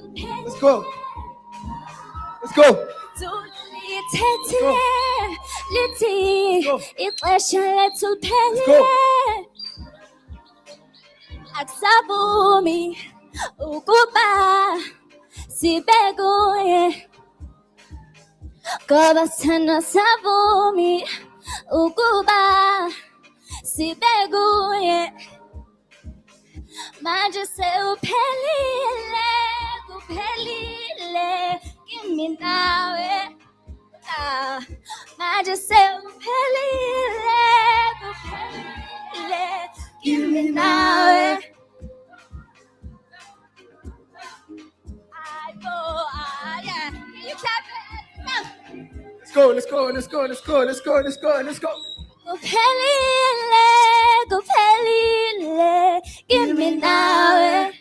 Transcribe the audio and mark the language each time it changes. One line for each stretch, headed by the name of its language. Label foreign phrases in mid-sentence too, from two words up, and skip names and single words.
English: Let's go. Let's go.
Xhosa: lithethile lithi ixesha lethu
English: Let's
Xhosa: phelile
English: go.
Xhosa: akusavumi ukuba sibe kuye ngoba sithanda savumi ukuba sibe kuye
Zulu: manje sewuphelile kuphelile kimi nawe manje sewuphelile kuphelile kimi nawe yeah.
English: Can you clap your hands? Let's go. Let's go. Let's go. Let's go. Let's go. Let's go. Let's go.
Zulu: Kuphelile, kuphelile, kimi nawe